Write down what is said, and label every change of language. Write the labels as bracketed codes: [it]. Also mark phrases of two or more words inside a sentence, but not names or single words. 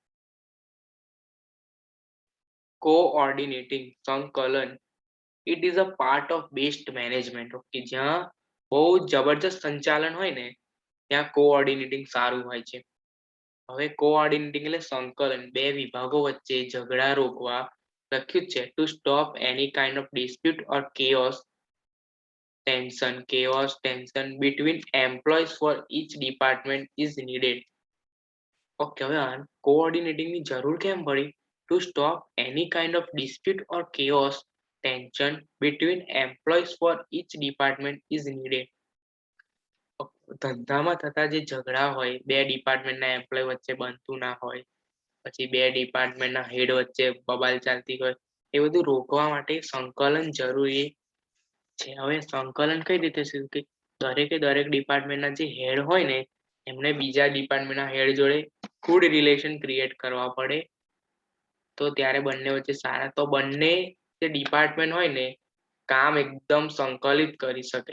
[en] કોઓર્ડિનેટિંગ, સંકલન, it is a part of best management. [gu] ઓકે, જ્યાં બહુ જબરજસ્ત સંચાલન હોય ને ત્યાં કોઓર્ડિનેટિંગ સારું હોય છે. હવે કોઓર્ડિનેટિંગ એટલે સંકલન, બે વિભાગો વચ્ચે ઝઘડા રોકવા. લખ્યું છે [en] to stop any kind of dispute or tension between employees for each department is needed. [gu] ઓકે, હવે કોઓર્ડિનેટિંગ ની જરૂર કેમ પડી? [en] to stop any kind of dispute or tension between employees for each department is needed. [gu] ધંધામાં થતા જે ઝઘડા હોય, બે ડિપાર્ટમેન્ટના એમ્પ્લોય વચ્ચે બનતું ના હોય, પછી બે ડિપાર્ટમેન્ટના હેડ વચ્ચે બબાલ ચાલતી હોય, એ બધું રોકવા માટે સંકલન જરૂરી છે. હવે સંકલન કઈ રીતે છે કે દરેકે દરેક ડિપાર્ટમેન્ટના જે હેડ હોય ને એમને બીજા ડિપાર્ટમેન્ટના હેડ જોડે [en] good relation create [gu] કરવા પડે, તો ત્યારે બંને વચ્ચે સારા, તો બંને જે ડિપાર્ટમેન્ટ હોય ને કામ એકદમ સંકલિત કરી શકે.